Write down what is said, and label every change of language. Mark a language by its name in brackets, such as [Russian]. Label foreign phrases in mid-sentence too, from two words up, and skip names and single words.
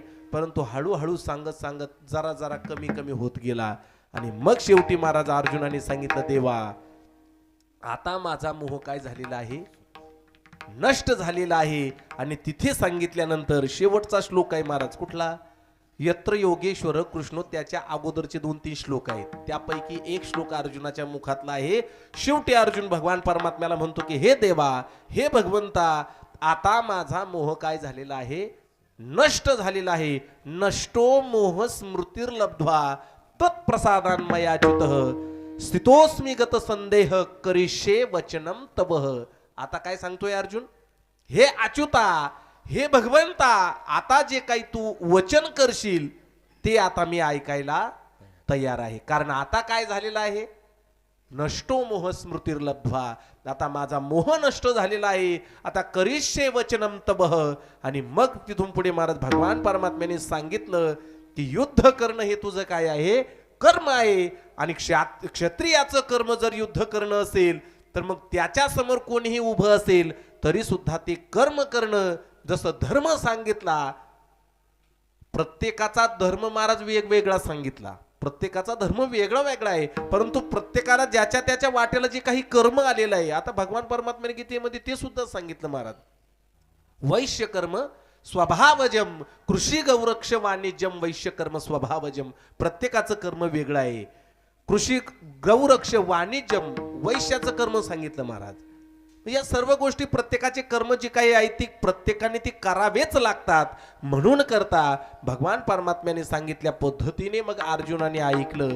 [Marathi] परंतु हळूहळू सांगत सांगत जरा जरा कमी कमी होत गेला. आणि मग शेवटी महाराज अर्जुनाने सांगितलं, देवा आता माझा मोह काय झालेला आहे, नष्ट झालेला आहे. आणि तिथे सांगितल्यानंतर शेवटचा श्लोक आहे महाराज कुठला, [Sanskrit] यत्र योगेश्वर कृष्ण, [Marathi] त्याच्या अगोदरचे 2-3 श्लोक आहेत. त्यापैकी एक श्लोक अर्जुनाच्या मुखातला आहे. शेवटी अर्जुन भगवान परमात्म्याला म्हणतो की हे देवा, हे भगवंता, आता माझा मोह काय झालेला आहे, नष्ट झालेला आहे. [Sanskrit] नष्टो मोह स्मृतिर्लब्ध्वा तत्प्रसादान मयाच्युतः स्थितोस्मी गत संदेह करिष्ये वचनम तवः. [Marathi] आता काय सांगतोय अर्जुन, हे अच्युता, हे भगवंता, आता जे काही तू वचन करशील ते आता मी ऐकायला तयार आहे. कारण आता काय झालेलं आहे, [Sanskrit] नष्टो मोह स्मृतिर्लब्ध्वा, [Marathi] आता माझा मोह नष्ट झालेला आहे. [Sanskrit] आता करिष्ये वचनम तवः. [Marathi] आणि मग तिथून पुढे महाराज भगवान परमात्म्याने सांगितलं की युद्ध करणं हे तुझं काय आहे, कर्म आहे. आणि क्षत्रियाचं कर्म जर युद्ध करणं असेल तर मग त्याच्या समोर कोणीही उभं असेल तरी सुद्धा ते कर्म करणं. जसं धर्म सांगितला, प्रत्येकाचा धर्म महाराज वेगवेगळा सांगितला, प्रत्येकाचा धर्म वेगळा वेगळा आहे. परंतु प्रत्येकाला ज्याच्या त्याच्या वाटेला जे काही कर्म आलेलं आहे, आता भगवान परमात्म्याने गीतेमध्ये ते सुद्धा सांगितलं महाराज. [Sanskrit] वैश्य कर्म स्वभावजम, कृषी गौरक्ष वाणिज्यम वैश्य कर्म स्वभावजम. [Marathi] प्रत्येकाचं कर्म वेगळं आहे. [Sanskrit] कृषी गौरक्ष वाणिज्यम [Marathi] वैश्याचं कर्म सांगितलं महाराज. या सर्व गोष्टी प्रत्येकाचे कर्म जे काही आहेत ती प्रत्येकाने ती करावेच लागतात. म्हणून करता भगवान परमात्म्याने सांगितल्या पद्धतीने मग अर्जुनाने ऐकलं.